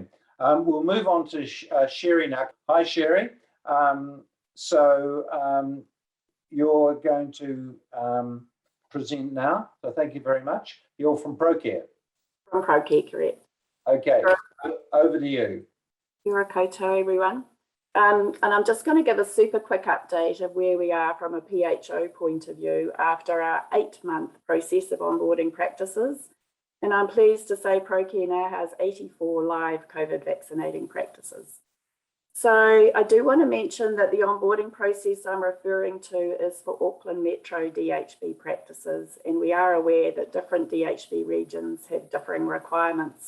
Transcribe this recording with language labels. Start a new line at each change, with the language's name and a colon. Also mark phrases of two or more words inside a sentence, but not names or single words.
English: We'll move on to Cherie now. Hi, Cherie. You're going to present now, so thank you very much. You're from ProCare. From ProCare, correct. Okay, over to you.
Māori: Kia ora koutou,
English: everyone. And I'm just going to give a super quick update of where we are from a PHO point of view after our 8-month process of onboarding practices. And I'm pleased to say ProCare now has 84 live COVID vaccinating practices. So I do want to mention that the onboarding process I'm referring to is for Auckland Metro DHB practices, and we are aware that different DHB regions have differing requirements.